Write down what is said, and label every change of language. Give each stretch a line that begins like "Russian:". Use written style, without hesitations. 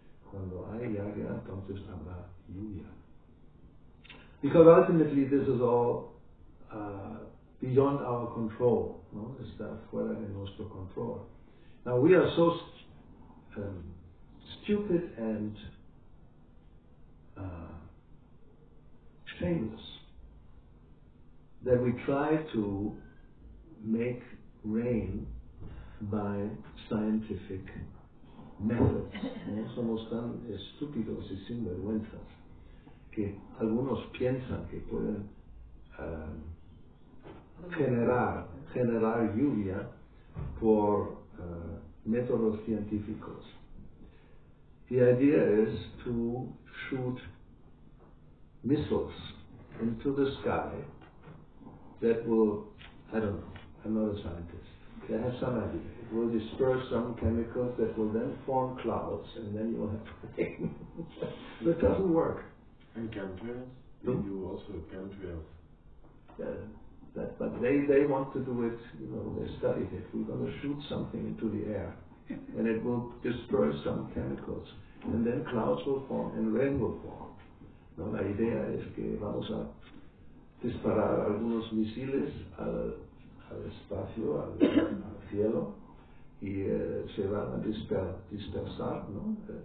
Spanish: Cuando hay yagya, entonces habrá lluvia.
English: Because ultimately this is all beyond our control.
Spanish: No? Está fuera de nuestro control.
English: Now we are so stupid and shameless that we try to make rain by scientific methods.
Spanish: ¿No? Somos tan estúpidos y sinvergüenzas que algunos piensan que pueden generar lluvia por métodos científicos.
English: The idea is to shoot missiles into the sky that will, I don't know, I'm not a scientist. They have some idea. It will disperse some chemicals that will then form clouds, and then you'll have rain. But it doesn't work. And chemtrails? You also chemtrails. But they want to do it, they studied it. We're going to shoot something into the air, and it will disperse some chemicals, and then clouds will form, and rain will form.
Spanish: No, la idea es que vamos a disparar algunos misiles al espacio, al cielo, y se van a dispersar, ¿no?